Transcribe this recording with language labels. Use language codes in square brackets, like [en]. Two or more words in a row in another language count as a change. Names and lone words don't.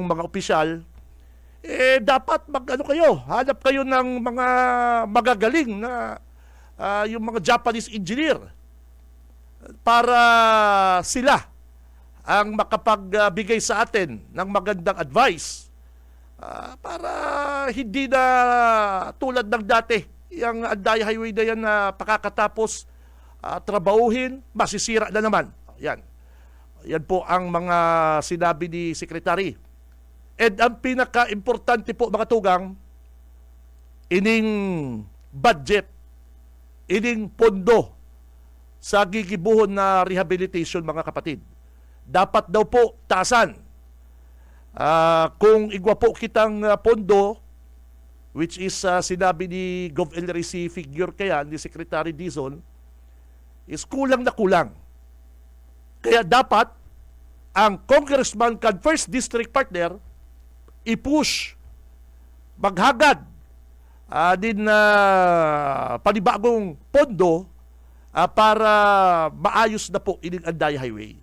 [tl] mga opisyal, dapat hanap kayo ng mga magagaling na yung mga [en] Japanese engineer [tl] para sila ang makapagbigay sa atin ng magandang advice para hindi na tulad ng dati yung Andaya Highway na yan na pakakatapos trabahuhin, masisira na naman. Yan po ang mga sinabi ni Secretary. [bik] And ang pinaka-importante po, mga tugang, ining budget, ining pondo sa gigibuhon na rehabilitation, mga kapatid. [tl] Dapat daw po taasan. [bik] Kung igwa po kitang pondo, [en] which is [tl] sinabi ni Gov. LRC figure kaya ni Secretary Dizon, is kulang na kulang. [bik] Kaya dapat ang Congressman kan First District, partner, i-push, maghagad din na panibagong pondo para maayos na po ining Andaya Highway.